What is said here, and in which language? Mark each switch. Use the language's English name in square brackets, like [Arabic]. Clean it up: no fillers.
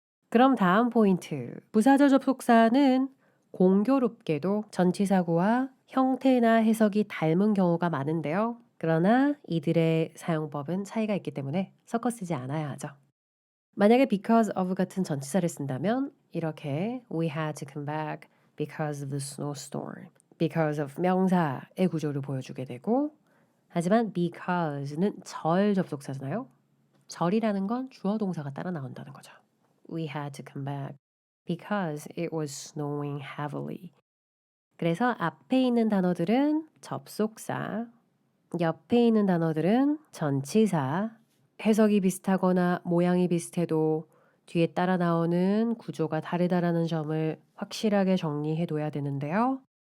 [Korean] 그럼 다음 포인트. 부사절 접속사는 공교롭게도 전치사구와 형태나 해석이 닮은 경우가 많은데요. 그러나 이들의 사용법은 차이가 있기 때문에 섞어 쓰지 않아야 하죠. 만약에 [English] because of [Korean] 같은 전치사를 쓴다면 이렇게 [English] We had to come back because of the snowstorm. [Korean] because of 명사의 구조를 보여주게 되고 하지만 because는 절 접속사잖아요. 절이라는 건 주어 동사가 따라 나온다는 거죠. [English] We had to come back because it was snowing heavily. [Korean] 그래서 앞에 있는 단어들은 접속사, 옆에 있는 단어들은 전치사, 해석이 비슷하거나 모양이 비슷해도 뒤에 따라 나오는 구조가 다르다라는 점을 확실하게 정리해 둬야 되는데요.